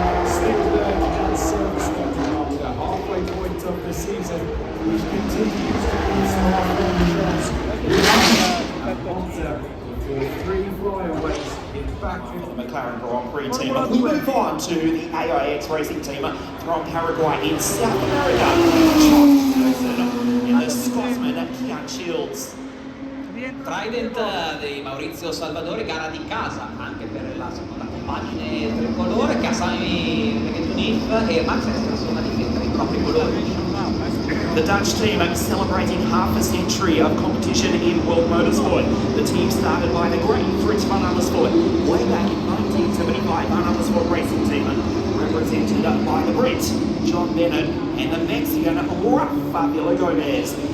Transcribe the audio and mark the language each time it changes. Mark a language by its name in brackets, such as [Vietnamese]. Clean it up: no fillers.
[English] Spielberg and Silverstone are the halfway point of the season, which continues to inspire shots at MONZA. 3 flyaways in back The McLaren Grand Prix team. And we move on to the AIX racing team from Paraguay in South America. John Wilson in the Scotsman Kian Shields. [Italian] Trident di Maurizio Salvadori, gara di casa anche per la seconda compagine tricolore, che ha Sami Megatunif e Max Esterson a difendere i propri colori. [English] The Dutch team are celebrating half a century of competition in world motorsport. The team started by the great Fritz van Amersfoort way back in 1975. Van Amersfoort Racing Team, represented by the Brit John Bennett and the Mexican Rafa Gomez.